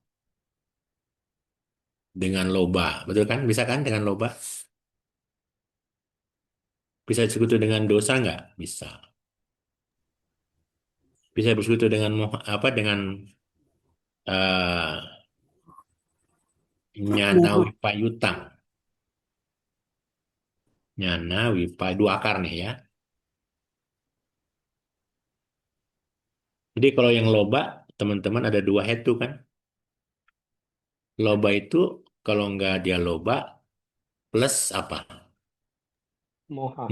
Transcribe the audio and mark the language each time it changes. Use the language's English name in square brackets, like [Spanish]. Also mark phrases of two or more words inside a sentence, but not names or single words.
[Indonesian] Dengan loba, betul kan? Bisa kan dengan loba? Bisa bersekutu dengan dosa nggak? Bisa. Bisa bersekutu dengan apa? Dengan eh nyana Moha. wipayutang. [Pali] Nyana wipa [Indonesian] dua akar nih ya. Jadi kalau yang loba, teman-teman ada dua hetu kan? Loba itu kalau nggak dia loba plus apa? Moha.